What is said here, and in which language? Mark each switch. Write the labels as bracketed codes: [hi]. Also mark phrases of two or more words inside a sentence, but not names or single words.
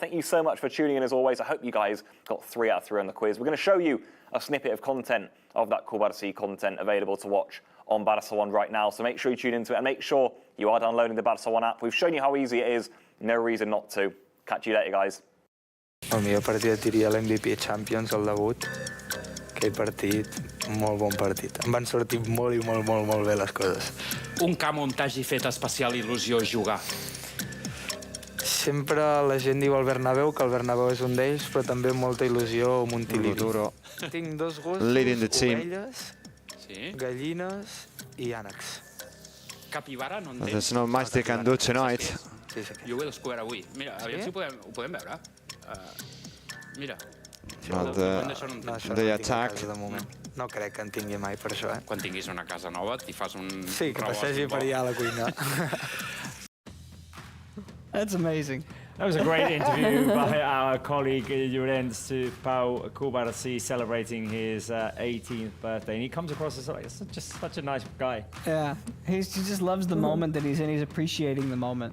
[en] Thank you so much for tuning in as always. I hope you guys got 3 out of 3 on the quiz. We're going to show you a snippet of content of that Kubarsi content available to watch on Barça One right now. So make sure you tune into it and make sure you are downloading the Barça One app. We've shown you how easy it is. No reason not to. Catch you later, guys. [ca] El millor partit diria l'MVP Champions, el debut. Aquell partit, molt bon partit. Em van sortir molt i molt bé les coses. Un camp on t'hagi fet especial il·lusió jugar? Sempre la gent diu el Bernabéu, que el Bernabéu és un d'ells, però també molta il·lusió Montilivi. Tinc 2 gossos, ovelles, gallines i ànecs. Capibara no en tens? [en] There's not much they can do tonight. [ca] Sí. Jo ho he descobert avui. Mira, aviam si ho podem veure. Mira. [en] But they attack. [ca] De moment. No crec que en tingui mai per això, Quan tinguis una casa nova, t'hi fas un... Sí, que passegi per allà a la cuina. [en] That's amazing. That was a great interview by our colleague Llorenç to Pau Kubarsi celebrating his 18th birthday. And he comes across as like, just such a nice guy. Yeah, he just loves the moment that he's in. He's appreciating the moment.